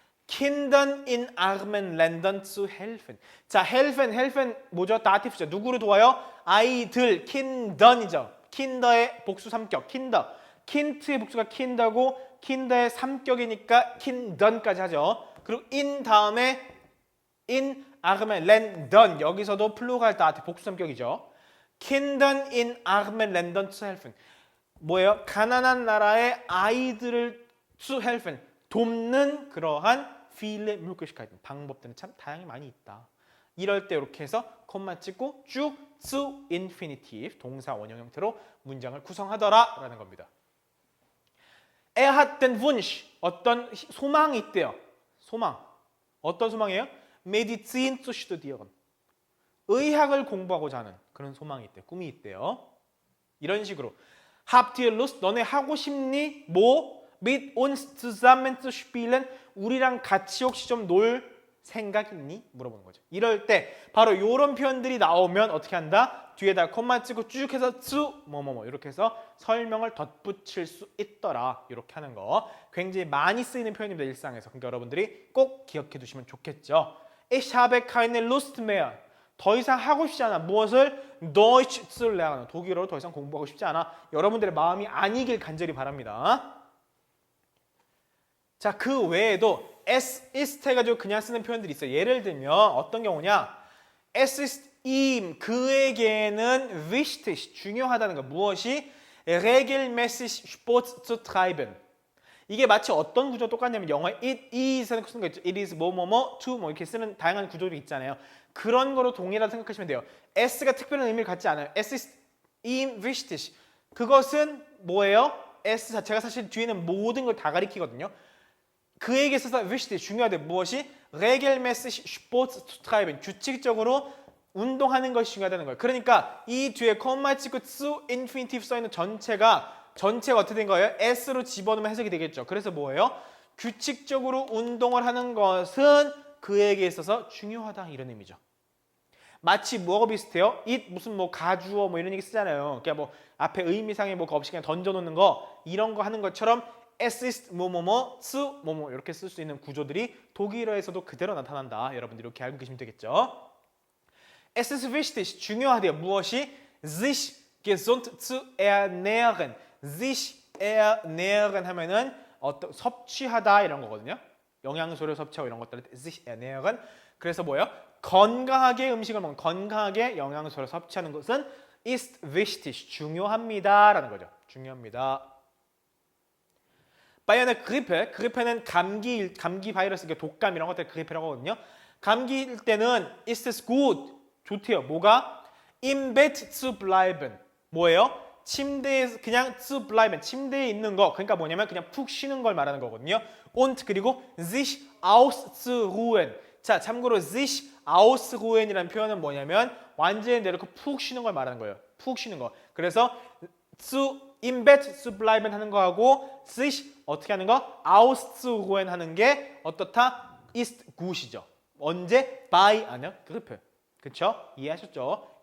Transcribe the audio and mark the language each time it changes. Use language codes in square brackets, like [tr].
[de] Kindern in armen Ländern zu helfen. [ko] 자, helfen 뭐죠? 다티프죠. 누구를 도와요? 아이들, Kindern이죠. Kinder의 복수 3격, Kinder. 킨트의 복수가 킨더고 킨더의 3격이니까 킨던까지 하죠. 그리고 in 다음에 [de] in armen Ländern [ko] 여기서도 플루갈 다티 복수 3격이죠. [de] Kindern in armen Ländern zu helfen. [ko] 뭐예요? 가난한 나라의 아이들을 [de] zu helfen. [ko] 돕는 그러한 [de] viele Möglichkeiten. [ko] 방법들은 참 다양히 많이 있다. 이럴 때 이렇게 해서 콤마 찍고 쭉 zu infinitiv 동사 원형 형태로 문장을 구성하더라 라는 겁니다. [de] Er hat den Wunsch. [ko] 어떤 소망이 있대요. 소망. 어떤 소망이에요? [de] Medizin zu studieren. [ko] 의학을 공부하고자 하는 그런 소망이 있대요. 꿈이 있대요. 이런 식으로. [de] Habt ihr Lust? [ko] 너네 하고 싶니? 뭐? [de] Mit uns zusammen zu spielen. [ko] 우리랑 같이 혹시 좀 놀 생각 있니? 물어보는 거죠. 이럴 때 바로 이런 표현들이 나오면 어떻게 한다? 뒤에다 콤마 찍고 쭉 해서 zu 뭐뭐뭐 이렇게 해서 설명을 덧붙일 수 있더라. 이렇게 하는 거 굉장히 많이 쓰이는 표현입니다. 일상에서. 그러니까 여러분들이 꼭 기억해 두시면 좋겠죠. [de] Ich habe keine Lust mehr. [ko] 더 이상 하고 싶지 않아. 무엇을? [de] Deutsch zu lernen. [ko] 독일어로 더 이상 공부하고 싶지 않아. 여러분들의 마음이 아니길 간절히 바랍니다. 자, 그 외에도 es ist 해가지고 그냥 쓰는 표현들이 있어요. 예를 들면 어떤 경우냐? [de] Es ist ihm, [ko] 그에게는 [de] wichtig, [ko] 중요하다는 거. 무엇이? [de] regelmäßig Sport zu treiben. [ko] 이게 마치 어떤 구조 똑같냐면 영어에 it is는 쓰는 거 있죠. it is 뭐뭐뭐 to 뭐 이렇게 쓰는 다양한 구조들이 있잖아요. 그런 거로 동일하다 생각하시면 돼요. s가 특별한 의미를 갖지 않아요. [de] es ist ihm wichtig. [ko] 그것은 뭐예요? s 자체가 사실 뒤에는 모든 걸 다 가리키거든요. 그에게 있어서 wichtig, 중요하대. 무엇이? [de] regelmäßig Sport zu treiben. [ko] 규칙적으로 운동하는 것이 중요하다는 거예요. 그러니까 이 뒤에 콤마 찍고 zu infinitive 써있는 전체가 어떻게 된 거예요? s로 집어넣으면 해석이 되겠죠. 그래서 뭐예요? 규칙적으로 운동을 하는 것은 그에게 있어서 중요하다 이런 의미죠. 마치 뭐가 비슷해요? it 무슨 뭐 가주어 뭐 이런 얘기 쓰잖아요. 그러니까 뭐 앞에 의미상의 뭐가 없이 그냥 던져놓는 거 이런 거 하는 것처럼 es ist 뭐뭐뭐 zu 뭐뭐 이렇게 쓸 수 있는 구조들이 독일어에서도 그대로 나타난다. 여러분들 이렇게 알고 계시면 되겠죠. [de] Es ist wichtig [ko] 중요하대요. 무엇이? [de] sich gesund zu ernähren. [ko] sich ernähren 하면은 섭취하다 이런 거거든요. 영양소를 섭취하고 이런 것들을 sich ernähren. 그래서 뭐예요? 건강하게 음식을 먹는, 건강하게 영양소를 섭취하는 것은 [de] ist wichtig, [ko] 중요합니다라는 거죠. 중요합니다. Bei einer Grippe, Grippe는 감기 바이러스, 독감 이런 것들 Grippe라고 하거든요. 감기일 때는 [de] ist es gut, [ko] 좋대요. 뭐가? [de] Im Bett zu bleiben. [ko] 뭐예요? 침대에 그냥 [de] zu bleiben, [ko] 침대에 있는 거. 그러니까 뭐냐면 그냥 푹 쉬는 걸 말하는 거거든요. [de] Und 그리고 sich auszuruhen. [ko] 자, 참고로 sich ausruhen이라는 표현은 뭐냐면 완전히 내려놓고 푹 쉬는 걸 말하는 거예요. 푹 쉬는 거. 그래서 [de] im Bett zu bleiben [ko] 하는 거하고 sich 어떻게 하는 거? auszuruhen 하는 게 어떻다? ist gut이죠. 언제? by einer Grippe. 그쵸? 이해하셨죠?